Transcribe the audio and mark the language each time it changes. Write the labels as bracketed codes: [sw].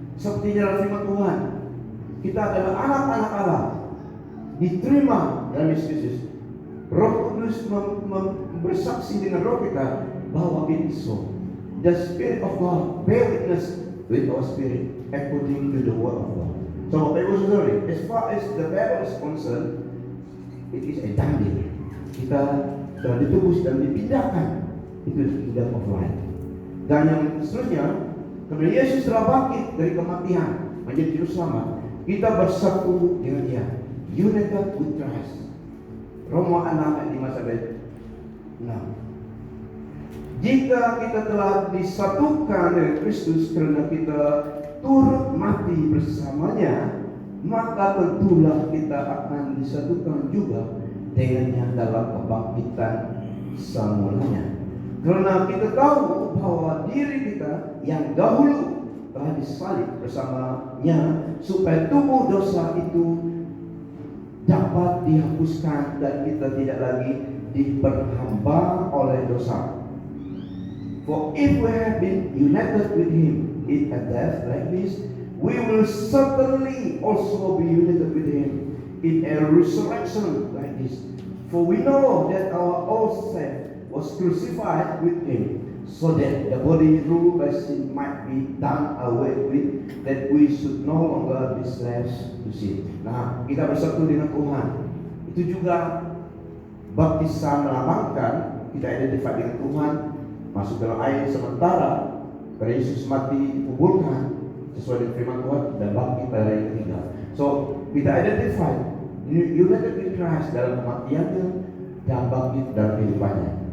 [id] Seperti dalam firman Tuhan, kita adalah anak-anak Allah, diterima dalam Yesus. Roh Kudus bersaksi dengan roh kita bahwa [en] it is so. The Spirit of God bear witness with our spirit according to the word of God. So [id] Bapak Ibu Saudara, [en] as far as the Bible is concerned, it is a done deal. [id] Kita telah ditebus dan dipindahkan itu [en] the kingdom of light. [id] Dan yang seterusnya, karena Yesus telah bangkit dari kematian menjadi juru selamat, kita bersatu dengan Dia, [en] united with Christ. [id] Roma 6 ayat 5 sampai 6. Jika kita telah disatukan dengan Kristus karena kita turut mati bersamanya, maka tentulah kita akan disatukan juga dengannya dalam kebangkitan semulanya. Karena kita tahu bahwa diri kita yang dahulu telah disalib bersamanya, supaya tubuh dosa itu dapat dihapuskan dan kita tidak lagi diperhamba oleh dosa. [en] For if we have been united with Him in a death like this, we will certainly also be united with Him in a resurrection like this. For we know that our old self was crucified with Him, so that the body ruled by sin might be done away with, that we should no longer be slaves to sin. [id] Nah, kita bersatu dengan Tuhan. Itu juga baptisan melambangkan kita identify dengan Tuhan, masuk dalam air sementara karena Yesus mati dikuburkan sesuai dengan firman Tuhan dan bangkit pada hari ketiga. So kita [en] identify united with Christ [id] dalam kematiannya dan bangkit dalam kehidupannya.